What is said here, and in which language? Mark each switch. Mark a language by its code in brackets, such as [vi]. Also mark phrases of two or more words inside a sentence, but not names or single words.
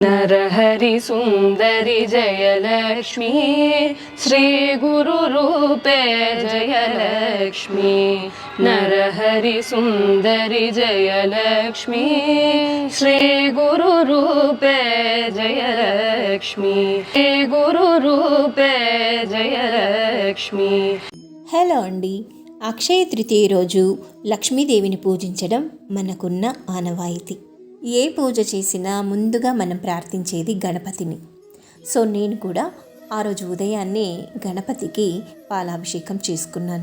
[sa] नरहरि सुन्दरि जयलक्ष्मी श्री गुरुरूपे जयलक्ष्मी नरहरि सुन्दरि जयलक्ष्मी श्री गुरुरूपे जयलक्ष्मी श्री गुरुरूपे जयलक्ष्मी। [te] హలో అండి, అక్షయ తృతీయ రోజు లక్ష్మీదేవిని పూజించడం మనకున్న ఆనవాయితీ. ఏ పూజ చేసినా ముందుగా మనం ప్రార్థించేది గణపతిని. సో నేను కూడా ఆ రోజు ఉదయాన్నే గణపతికి పాలాభిషేకం చేసుకున్నాను.